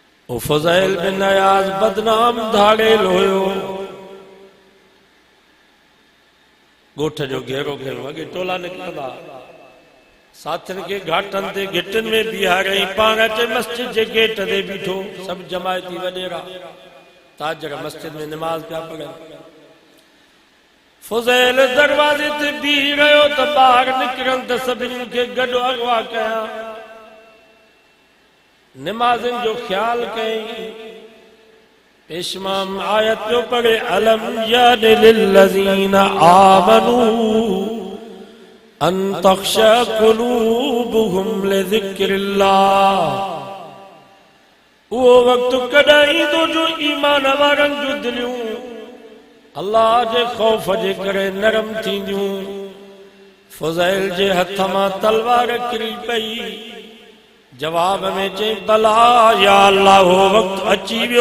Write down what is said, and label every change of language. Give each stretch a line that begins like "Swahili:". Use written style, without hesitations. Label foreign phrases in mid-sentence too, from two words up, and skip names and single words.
Sindhi: फज़ैल बिन अयाज़ बदनाम धाड़ेल हुयो। गोठ जो घेरो कयो, अगे टोला निकरंदा साथियुनि खे घाटनि ते गिटनि में बीहारई, पाण अचे मस्जिद जे गेट ते बीठो, सभु जमायती वॾेरा ताजर मस्जिद में नमाज़ पिया पढ़नि। फज़ैल दरवाज़े ते बीह रहियो त ॿाहिरि निकिरनि त सभिनी खे गॾु अगवा कया। नमाज़नि जो ख्याल कयईं। इमाम आयत पियो पढ़े,
Arabic: ألم يأن للذين آمنوا أن تخشع قلوبهم لذكر الله.
Sindhi: उहो वक़्तु कॾहिं ईंदो जो ईमान वारनि जूं दिलियूं अल्लाह जे ख़ौफ़ जे करे नरम थींदियूं। फज़ैल जे हथ मां तलवार किरी पई। जवाब में चई, भला
Arabic: يا الله,
Sindhi: हो वक़्तु अची वियो।